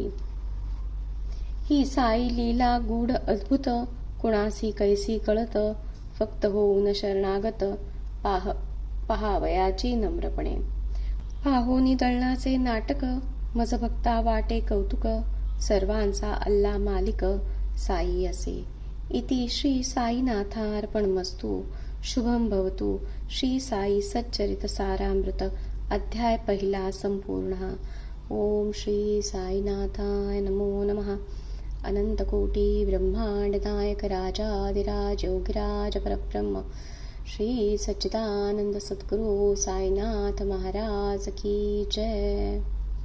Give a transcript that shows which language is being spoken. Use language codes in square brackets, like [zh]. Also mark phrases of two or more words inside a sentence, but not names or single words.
[mr] ही साई लीला गूढ अद्भुत कुणासी कैसी कळत. फक्त होऊन शरणागत पहावयाची नम्रपणे. पाहोनी दळणाचे नाटक मज भक्ता वाटे कौतुक. सर्वांचा अल्ला मालिक साई असे. [sa] इति श्री साईनाथार्पणमस्तु. शुभम भवतु. [mr] श्री साई सच्चरित सारामृत अध्याय पहिला संपूर्ण. [sa] ओम श्री साईनाथाय नमो नमः. [hi] अनंतकोटी ब्रह्मांड नायक राजाधिराज योगिराज परब्रह्म श्री सच्चिदानंद सद्गुरु साईनाथ महाराज की जय.